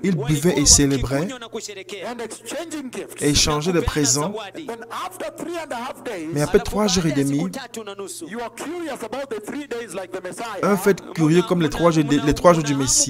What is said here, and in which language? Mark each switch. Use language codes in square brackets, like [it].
[fr] Ils buvaient et célébraient [en] and exchanging gifts. [fr] et échangeaient des présents. [en] Then after 3.5 days, [fr] Mais après 3 jours et demi, [en] you are curious about the 3 days like the Messiah. [fr] un fait curieux comme les 3 jours du Messie,